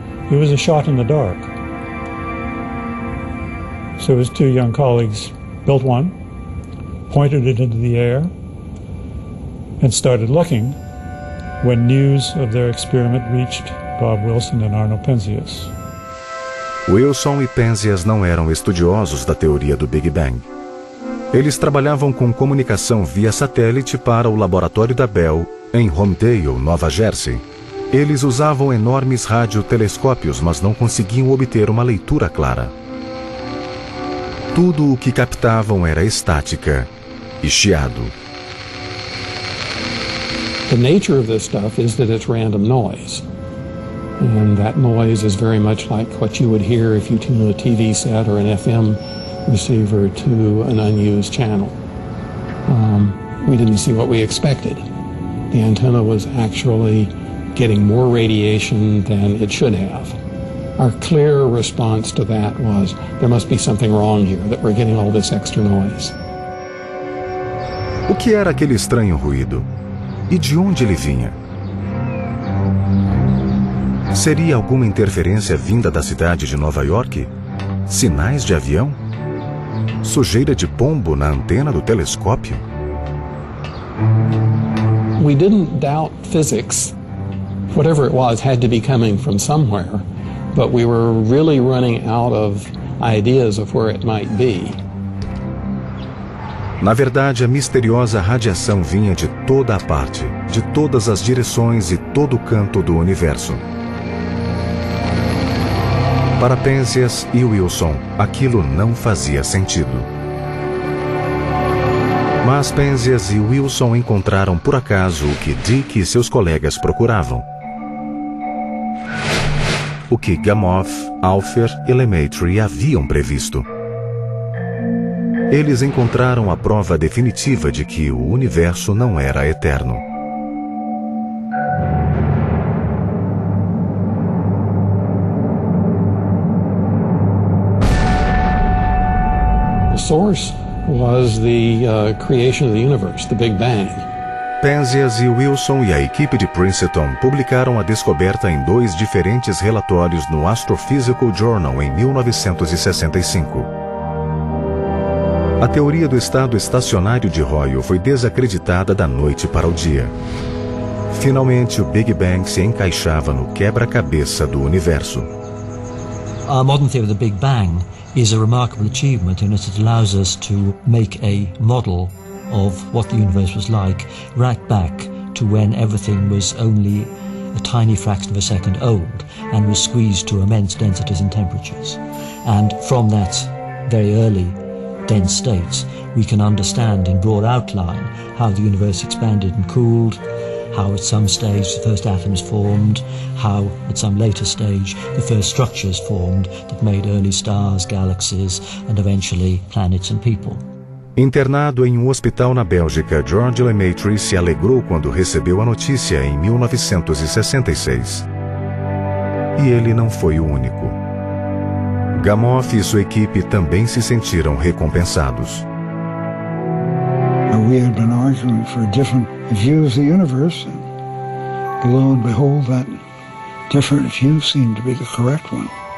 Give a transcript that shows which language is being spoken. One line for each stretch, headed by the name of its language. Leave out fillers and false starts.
English: It was a shot in the dark. So his two young colleagues built one, pointed it into the air, and started looking when news of their experiment reached Bob Wilson and Arno Penzias.
Portuguese: Wilson e Penzias não eram estudiosos da teoria do Big Bang. Eles trabalhavam com comunicação via satélite para o laboratório da Bell, em Homedale, Nova Jersey. Eles usavam enormes radiotelescópios, mas não conseguiam obter uma leitura clara. Tudo o que captavam era estática e chiado.
English: The nature of this stuff is that it's random noise. And that noise is very much like what you would hear if you tuned a TV set or an FM receiver to an unused channel. We didn't see what we expected. The antenna was actually getting more radiation than it should have. Our clear response to that was, there must be something wrong here, that we're getting all this extra noise.
Portuguese: O que era aquele estranho ruído? E de onde ele vinha? Seria alguma interferência vinda da cidade de Nova York? Sinais de avião? Sujeira de pombo na antena do telescópio?
English: We didn't doubt physics. Whatever it was had to be coming from somewhere, but we were really running out of ideas of where it might be.
Portuguese: Na verdade, a misteriosa radiação vinha de toda a parte, de todas as direções e todo canto do universo. Para Penzias e Wilson, aquilo não fazia sentido. Mas Penzias e Wilson encontraram por acaso o que Dicke e seus colegas procuravam. O que Gamow, Alpher e Lemaître haviam previsto. Eles encontraram a prova definitiva de que o universo não era eterno.
English: The source was the creation of the universe, the Big Bang.
Portuguese: Penzias e Wilson e a equipe de Princeton publicaram a descoberta em dois diferentes relatórios no Astrophysical Journal em 1965. A teoria do estado estacionário de Hoyle foi desacreditada da noite para o dia. Finalmente, o Big Bang se encaixava no quebra-cabeça do universo.
English: A modern theory of the Big Bang is a remarkable achievement in that it allows us to make a model of what the universe was like right back to when everything was only a tiny fraction of a second old and was squeezed to immense densities and temperatures. And from that very early dense states, we can understand in broad outline how the universe expanded and cooled, how at some stage the first atoms formed, how at some later stage the first structures formed that made early stars, galaxies, and eventually planets and people.
Portuguese: Internado em um hospital na Bélgica, George Lemaitre se alegrou quando recebeu a notícia em 1966. E ele não foi o único. Gamow e sua equipe também se sentiram recompensados.
English: We had been arguing for different views of the universe, and lo and behold, that different view seemed to be the correct one.